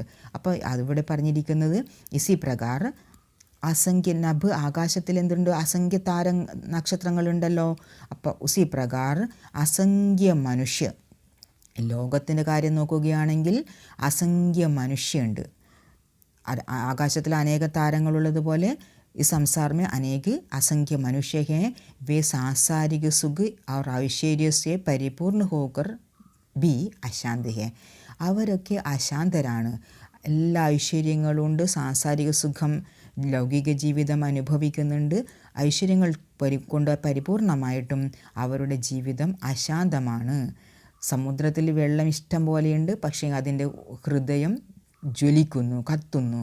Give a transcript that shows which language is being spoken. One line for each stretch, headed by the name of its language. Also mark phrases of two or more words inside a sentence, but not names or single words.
Malayalam: അപ്പോൾ അതിവിടെ പറഞ്ഞിരിക്കുന്നത്
Hindi: इसी प्रकार असंख्य नभ,
Malayalam: ആകാശത്തിൽ എന്തുണ്ട്? അസംഖ്യ നക്ഷത്രങ്ങളുണ്ടല്ലോ. അപ്പോൾ
Hindi: उसी प्रकार असंख्य मनुष्य,
Malayalam: ലോകത്തിൻ്റെ കാര്യം നോക്കുകയാണെങ്കിൽ അസംഖ്യ മനുഷ്യണ്ട്. ആകാശത്തിൽ അനേക താരങ്ങളുള്ളതുപോലെ ഈ സംസാർ
Hindi: में अनेक असंख्य मनुष्य हैं. वे सांसारिक सुख और ऐश्वर्य से परिपूर्ण होकर भी अशांत है.
Malayalam: അവരൊക്കെ അശാന്തരാണ്. എല്ലാ ഐശ്വര്യങ്ങളുണ്ട്, സാംസാരിക സുഖം, ലൗകിക ജീവിതം അനുഭവിക്കുന്നുണ്ട്, ഐശ്വര്യങ്ങൾ കൊണ്ട് പരിപൂർണമായിട്ടും അവരുടെ ജീവിതം അശാന്തമാണ്. സമുദ്രത്തിൽ വെള്ളം ഇഷ്ടം പോലെയുണ്ട്, പക്ഷേ അതിൻ്റെ ഹൃദയം ജ്വലിക്കുന്നു, കത്തുന്നു.